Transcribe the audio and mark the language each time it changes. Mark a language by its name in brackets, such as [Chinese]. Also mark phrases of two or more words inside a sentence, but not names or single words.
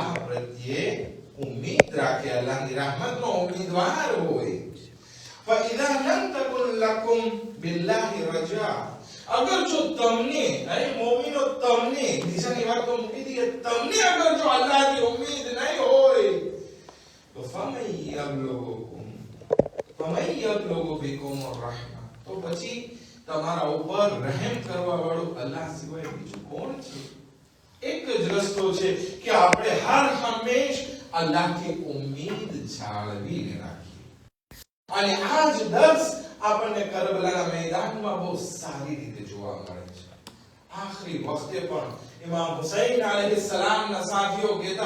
[Gujarati] પ્રત્યે ઉમ્મીદ રાખે અલ્લાહની રહેમતનો ઉમ્મીદવાર હોય [Arabic] فاذا لم تكن لكم بالله رجاء [Gujarati] અગર જો તમને એ મુમિનો તમને બીજાની વાત તો મૂકી દઈએ તમને અગર જો અલ્લાહની ઉમ્મીદ નહીં હોય તો فمن [Arabic] يبلغ بكم الرحمة [Gujarati] તો પછી તમારા ઉપર રહેમ કરવા વાળું અલ્લાહ સિવાય બીજું કોણ છે એક જ રસ્તો છે કે આપણે હર હંમેશ અલ્લાહની ઉમ્મીદ જાળવીને રાખીએ અને આ જ દર્શ આપણને કરબલાના મેદાનમાં બહુ સારી રીતે જોવા મળે છે આખરી વખતે પણ ઇમામ હુસૈન અલૈહિ સલામના સાથીઓ કહેતા